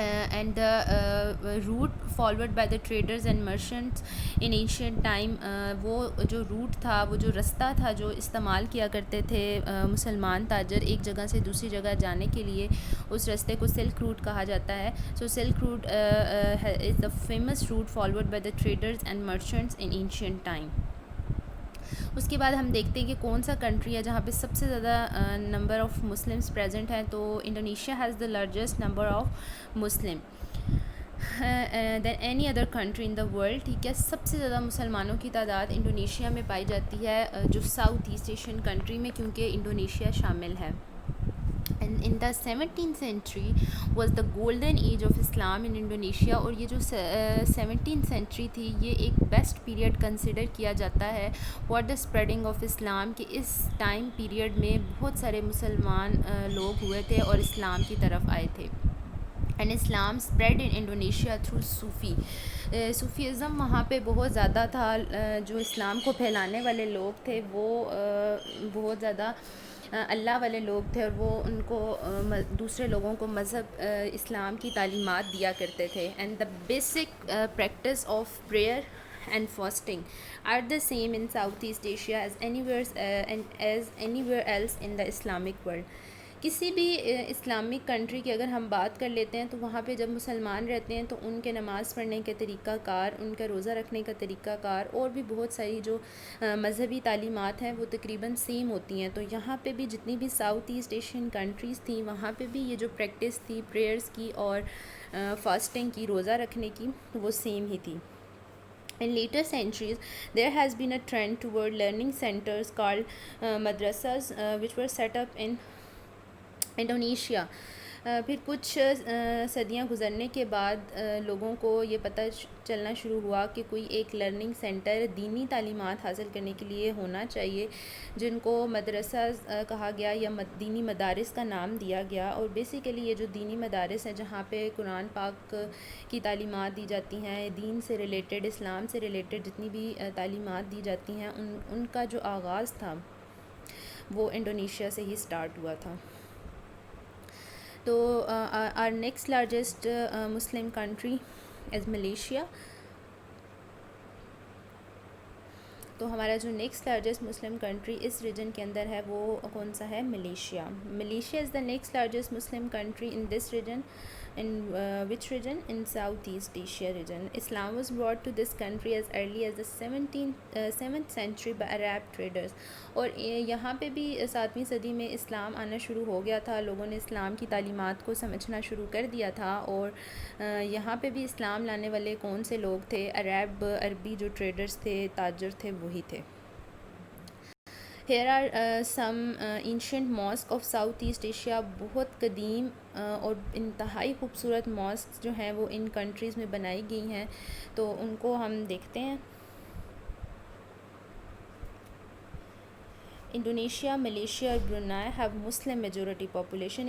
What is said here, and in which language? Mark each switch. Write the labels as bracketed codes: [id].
[en] and the route followed by the traders and merchants in ancient time, [ur] وہ جو route تھا، وہ جو رستہ تھا جو استعمال کیا کرتے تھے مسلمان تاجر ایک جگہ سے دوسری جگہ جانے کے لیے، اس رستے کو سلک روٹ کہا جاتا ہے. [en] So silk route is the famous route followed by the traders and merchants in ancient time. [ur] اس کے بعد ہم دیکھتے ہیں کہ کون سا کنٹری ہے جہاں پہ سب سے زیادہ نمبر آف مسلمس پریزنٹ ہیں. [en] تو Indonesia has the largest number of Muslim than any other country in the world. [ur] ٹھیک ہے، سب سے زیادہ مسلمانوں کی تعداد انڈونیشیا میں پائی جاتی ہے، جو ساؤتھ ایسٹ ایشین کنٹری میں، کیونکہ انڈونیشیا شامل ہے. [en] And in the 17th century was the golden age of Islam in Indonesia. [ur] اور یہ جو 17th century تھی یہ ایک بیسٹ پیریڈ کنسیڈر کیا جاتا ہے [en] for the spreading of Islam، [ur] کہ اس ٹائم پیریڈ میں بہت سارے مسلمان لوگ ہوئے تھے اور اسلام کی طرف آئے تھے. [en] and Islam spread in Indonesia through Sufism [ur] وہاں پہ بہت زیادہ تھا. جو اسلام کو پھیلانے والے لوگ تھے وہ بہت زیادہ اللہ والے لوگ تھے، اور وہ ان کو دوسرے لوگوں کو مذہب اسلام کی تعلیمات دیا کرتے تھے. [en] And the basic practice of prayer and fasting are the same in South East Asia as anywhere else in the Islamic world. [ur] کسی بھی اسلامک کنٹری کی اگر ہم بات کر لیتے ہیں تو وہاں پہ جب مسلمان رہتے ہیں تو ان کے نماز پڑھنے کے طریقہ کار، ان کا روزہ رکھنے کا طریقہ کار، اور بھی بہت ساری جو مذہبی تعلیمات ہیں وہ تقریباً سیم ہوتی ہیں. تو یہاں پہ بھی جتنی بھی ساؤتھ ایسٹ ایشین کنٹریز تھیں وہاں پہ بھی یہ جو پریکٹس تھی پریئرز کی اور فاسٹنگ کی، روزہ رکھنے کی، وہ سیم ہی تھی. [en] In later centuries, there has been a trend toward learning centers called madrasas, which were set up in Indonesia. [ur] پھر کچھ صدیاں گزرنے کے بعد لوگوں کو یہ پتہ چلنا شروع ہوا کہ کوئی ایک لرننگ سینٹر دینی تعلیمات حاصل کرنے کے لیے ہونا چاہیے، جن کو مدرسہ کہا گیا یا دینی مدارس کا نام دیا گیا. اور بیسیکلی یہ جو دینی مدارس ہیں جہاں پہ قرآن پاک کی تعلیمات دی جاتی ہیں، دین سے ریلیٹڈ، اسلام سے ریلیٹڈ جتنی بھی تعلیمات دی جاتی ہیں، ان کا جو آغاز تھا وہ انڈونیشیا سے ہی سٹارٹ ہوا تھا. تو [en] our next largest Muslim country is Malaysia. [ur] تو ہمارا جو نیکسٹ لارجسٹ مسلم کنٹری اس ریجن کے اندر ہے وہ کون سا ہے؟ Malaysia. [en] Malaysia is the next largest Muslim country in this region. In which region? In Southeast Asia region. Islam was brought to this country as early as the 7th century by Arab traders. [ur] اور یہاں پہ بھی 7ویں صدی میں اسلام آنا شروع ہو گیا تھا. لوگوں نے اسلام کی تعلیمات کو سمجھنا شروع کر دیا تھا. اور یہاں پہ بھی اسلام لانے والے کون سے لوگ تھے؟ عربی جو ٹریڈرز تھے، تاجر تھے، وہی تھے. [en] Here are some ancient mosques of South East Asia. [ur] بہت قدیم اور انتہائی خوبصورت ماسک جو ہیں وہ ان کنٹریز میں بنائی گئی ہیں، تو ان کو ہم دیکھتے ہیں. [en] Indonesia, Malaysia اور Brunei have Muslim majority population.